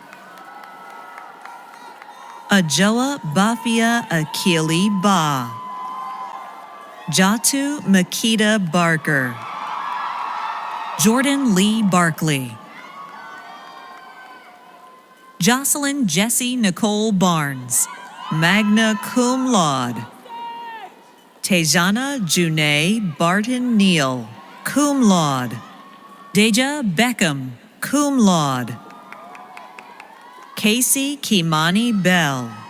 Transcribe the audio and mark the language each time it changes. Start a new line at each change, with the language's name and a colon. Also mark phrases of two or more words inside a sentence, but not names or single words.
English: Ajoa Bafia Akili Ba. Jatu Makita Barker. Jordan Lee Barkley. Jocelyn Jessie Nicole Barnes,
Latin: magna cum laude.
English: Tejana Junae Barton Neal,
Latin: cum laude.
English: Deja Beckham,
Latin: cum laude.
English: Casey Kimani Bell.